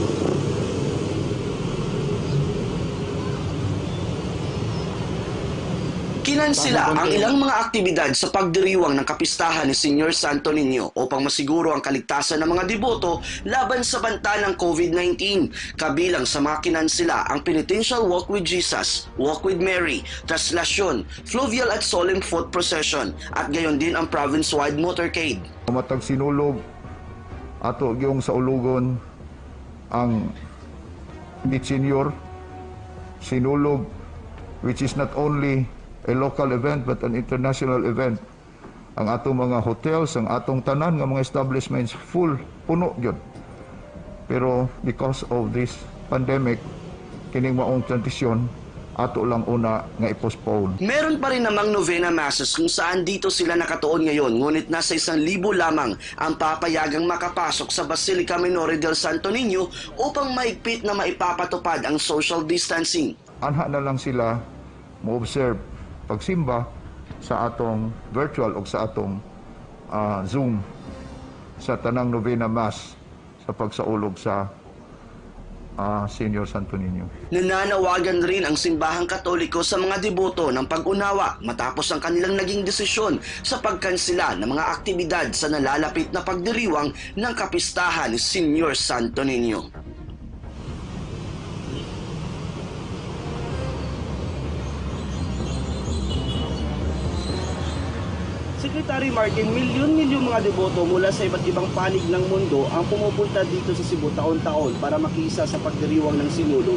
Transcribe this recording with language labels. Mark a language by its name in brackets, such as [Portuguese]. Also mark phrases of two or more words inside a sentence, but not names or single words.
[Filipino] Kinansila ang ilang mga aktibidad sa pagdiriwang ng kapistahan ni Senior Santo Niño upang masiguro ang kaligtasan ng mga deboto laban sa banta ng COVID-19. Kabilang sa mga kinansila ang Penitential Walk with Jesus, Walk with Mary, Traslasyon, Fluvial at [English] Solemn Foot Procession [Filipino] at gayon din ang [English] province-wide motorcade. [Cebuano] Matag sinulog ato yung sa ulugon ang Senior sinulog, [English] which is not only a local event but an international event. [Cebuano] Ang atong mga hotels, ang atong tanan nga mga establishments full, puno gyud. [English] Pero because of this pandemic, [Cebuano] kining maong tradisyon ato lang una nga i-postpone. [Filipino] Meron pa rin namang [English] novena masses [Filipino] kung saan dito sila nakatuon ngayon, ngunit nasa 1,000 lamang ang papayagang makapasok sa Basilica Minore del Santo Niño upang maigpit na maipapatupad ang [English] social distancing. [Cebuano] Anha na lang sila mo-observe pagsimba sa atong virtual o sa atong Zoom sa tanang [English] novena mass [Cebuano] sa pagsaulog sa Senior Santo Niño. [Filipino] Nananawagan rin ang simbahang Katoliko sa mga deboto ng pag-unawa matapos ang kanilang naging desisyon sa pagkansela ng mga aktibidad sa nalalapit na pagdiriwang ng kapistahan ni Senior Santo Niño. Secretary Martin, milyon-milyon mga deboto mula sa iba't ibang panig ng mundo ang pumupunta dito sa Cebu taon-taon para makisa sa pagdiriwang ng sinulog.